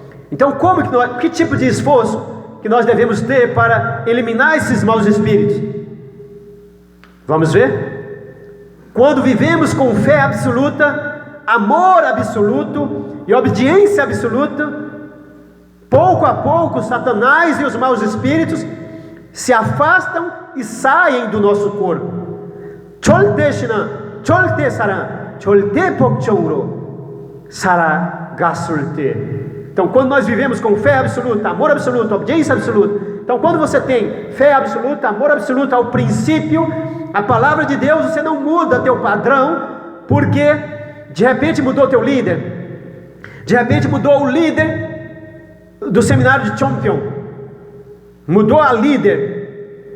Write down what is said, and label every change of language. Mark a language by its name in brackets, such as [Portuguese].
[Portuguese] Então que tipo de esforço que nós devemos ter para eliminar esses maus espíritos? Vamos ver? Quando vivemos com fé absoluta, amor absoluto e obediência absoluta, pouco a pouco Satanás e os maus espíritos se afastam e saem do nosso corpo. [Korean] 절대 신앙, 절대 사랑, 절대 복종으로 살아갔을 때. [Portuguese] Então, quando nós vivemos com fé absoluta, amor absoluto, obediência absoluta. Então, quando você tem fé absoluta, amor absoluto ao princípio, a palavra de Deus, você não muda teu padrão, porque de repente mudou teu líder, de repente mudou o líder do seminário de Chongpyeong, mudou a líder.